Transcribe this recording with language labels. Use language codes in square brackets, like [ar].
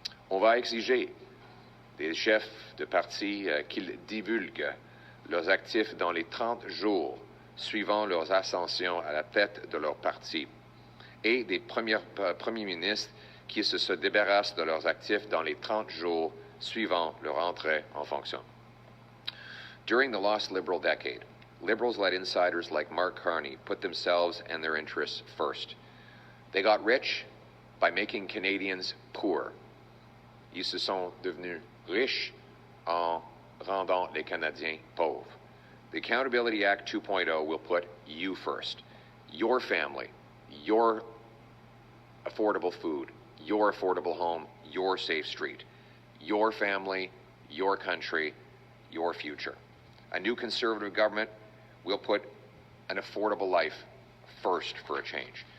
[fr] On va exiger des chefs de parti qu'ils divulguent leurs actifs dans les 30 jours suivant leur ascension à la tête de leur parti et des premiers ministres qui se débarrassent de leurs actifs dans les 30 jours suivant leur entrée en fonction. [en] During the last Liberal decade, Liberals let insiders like Mark Carney put themselves and their interests first. They got rich by making Canadians poor. [fr] Ils se sont devenus riches en rendant les Canadiens pauvres. [en] The Accountability Act 2.0 will put you first. Your family, your affordable food, your affordable home, your safe street. Your family, your country, your future. A new Conservative government will put an affordable life first for a change.